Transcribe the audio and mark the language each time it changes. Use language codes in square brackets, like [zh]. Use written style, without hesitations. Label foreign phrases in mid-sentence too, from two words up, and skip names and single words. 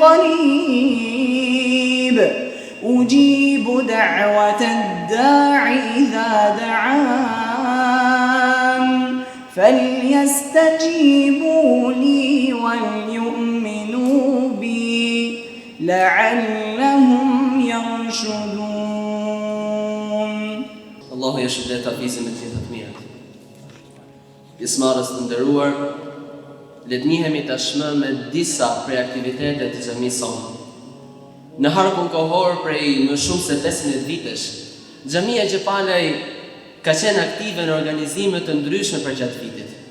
[ar] قريب أجيب دعوة الداع إذا دعان فليستجيبوا لي وليؤمنوا بي لعلهم يرشدون. [sq] Allahu ja shëndet hafizin me të gjitha të mirët. Pjesëmarrës të nderuar, le të njihemi tashmë me disa prej aktivitetet të xhamisë sonë. Në harkun kohor prej më shumë se 15 vitesh, xhamia Gjepalaj ka qenë aktive në organizime të ndryshme përgjatë vitit.